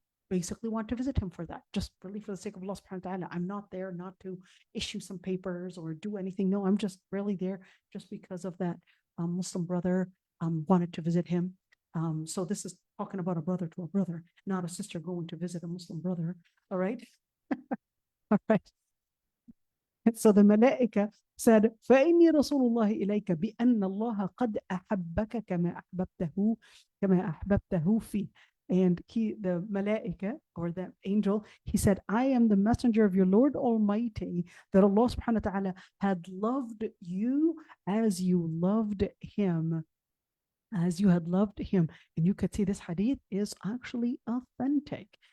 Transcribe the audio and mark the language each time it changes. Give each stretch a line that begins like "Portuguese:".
English: basically want to visit him for that, just really for the sake of Allah subhanahu wa ta'ala. I'm not there not to issue some papers or do anything. No, I'm just really there just because of that Muslim brother wanted to visit him. So this is talking about a brother to a brother, not a sister going to visit a Muslim brother. All right. All right. So the Malaika said,
Arabic: فَإِنِّي رَسُولُ اللَّهِ إِلَيْكَ بِأَنَّ اللَّهَ قَدْ أَحَبَّكَ كَمَا أَحْبَبْتَهُ فِي.
English: And the Malaika, or the angel, he said, I am the messenger of your Lord Almighty, that Allah subhanahu wa ta'ala had loved you as you loved him. As you had loved him. And you could see this hadith is actually authentic.